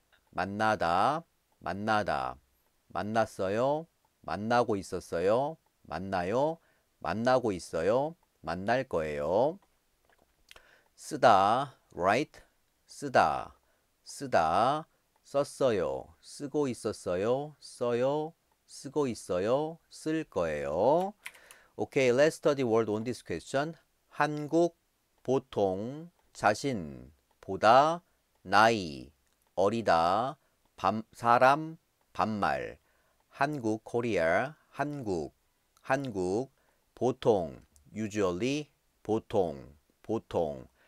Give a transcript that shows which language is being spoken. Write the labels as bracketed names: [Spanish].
[Korean] 만나다, 만났어요, 만나고 있었어요, 만나요, 만나고 있어요, 만날 거예요. 쓰다, [English] write. [Korean] 쓰다, 썼어요, 쓰고 있었어요, 써요, 쓰고 있어요, 쓸 거예요. [English] Okay, let's study word on this question. [Korean] 한국, 보통, 자신, 보다, 나이, 어리다, 사람, 반말. 한국, 코리아, 한국, 보통, [English] usually, [Korean] 보통, 보통.